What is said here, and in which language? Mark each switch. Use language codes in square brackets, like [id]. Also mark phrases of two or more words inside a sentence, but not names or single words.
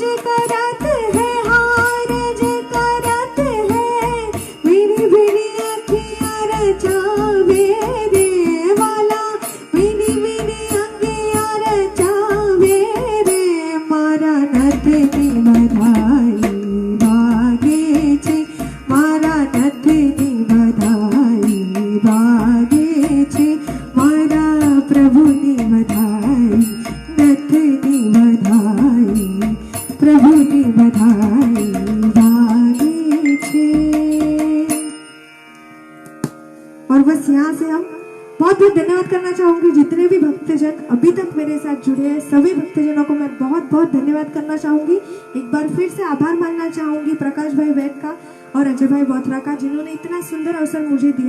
[hi] करत है अर्ज करत है मेरी मेरी अखियाँ रचावे रे वाला मेरी मेरी अंगियाँ रचावे रे [gu] મારા નથની બધાઈ વાગે છે મારા નથની બધાઈ વાગે છે મારા પ્રભુની બધાઈ નથની બધાઈ પ્રભુની બધાઈ વાગે છે। [hi] और बस यहाँ से हम बहुत बहुत धन्यवाद करना चाहूंगी जितने भी भक्तजन अभी तक मेरे साथ जुड़े हैं सभी भक्तजनों को मैं बहुत बहुत धन्यवाद करना चाहूंगी। एक बार फिर से आभार मानना चाहूंगी प्रकाश भाई वैद का और अजय भाई बोथरा का जिन्होंने इतना सुंदर अवसर मुझे दिया।